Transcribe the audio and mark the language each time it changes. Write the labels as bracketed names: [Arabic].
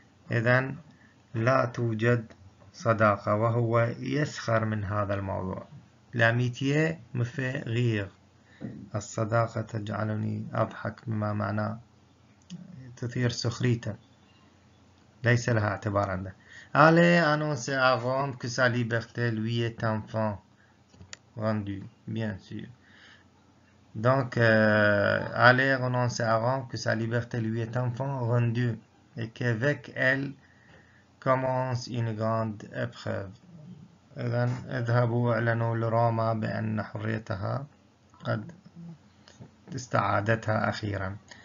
[Arabic] إذن لا توجد صداقة، وهو يسخر من هذا الموضوع. [French] l'amitié me fait rire، [Arabic] الصداقة تجعلني أضحك، بما معناه تثير سخريته، ليس لها اعتبار عنده. [French] Allez annoncer à Rome que sa liberté lui est enfin rendue, bien sûr. Donc, allez annoncer à Rome que sa liberté lui est enfin rendue et qu'avec elle commence une grande épreuve. [Arabic] إذن اذهبوا اعلنوا لروما بأن حريتها قد استعادتها أخيرا.